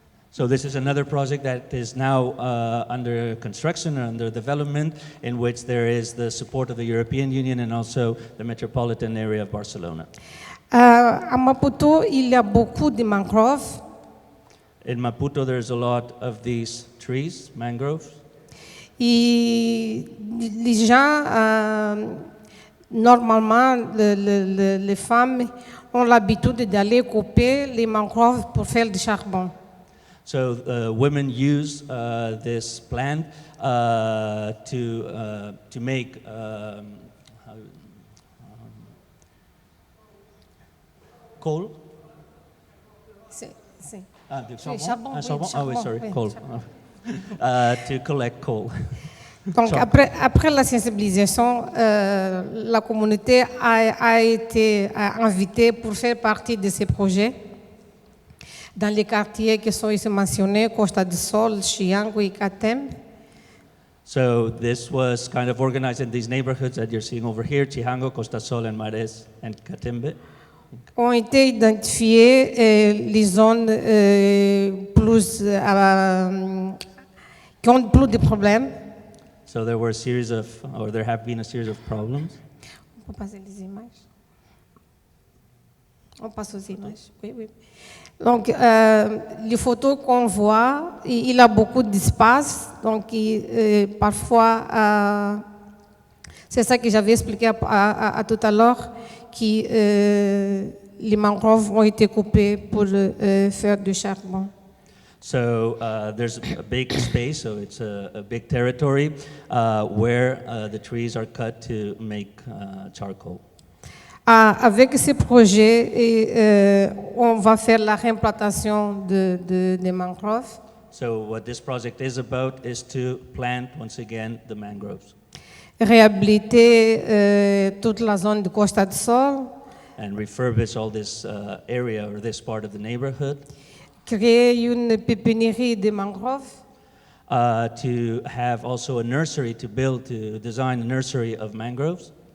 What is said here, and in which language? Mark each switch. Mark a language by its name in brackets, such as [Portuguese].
[English] So this is another project that is now under construction or under development, in which there is the support of the European Union and also the metropolitan area of Barcelona. [French] À Maputo, il y a beaucoup de mangroves. [English] In Maputo, there's a lot of these trees, mangroves. [French] Et les gens, normalement, les femmes ont l'habitude d'aller couper les mangroves pour faire du charbon. [English] So women use this plant to make coal. [French] C'est Charbon? charbon, oui, Charbon? charbon, [English] Oh, sorry, [French] oui, [English] coal. [French] charbon. [English] To collect coal. [French] Donc après la sensibilisation, la communauté a été invitée pour faire partie de ces projets dans les quartiers qui sont ici mentionnés, Costa do Sol, Chiango et Catembe. [English] So this was kind of organized in these neighborhoods that you're seeing over here, Chihango, Costa Sol, and Mares, and Catembe. [French] Ont été identifiées les zones qui ont plus de problèmes. [English] So there were a series of, or there have been a series of problems. [French] On peut passer les images. On passe aux images. Oui, oui. Donc, les photos qu'on voit, il a beaucoup d'espace. Donc, parfois, c'est ça que j'avais expliqué à tout à l'heure, que les mangroves ont été coupées pour faire du charbon. [English] So there's a big space, so it's a big territory where the trees are cut to make charcoal. [French] Avec ce projet, on va faire la réimplantation des mangroves. [English] So what this project is about is to plant once again the mangroves. [French] Réhabiliter toute la zone de Costa do Sol. [English] And refurbish all this area or this part of the neighborhood. [French] Créer une pépinière de mangroves. [English] To have also a nursery, to design a nursery of mangroves.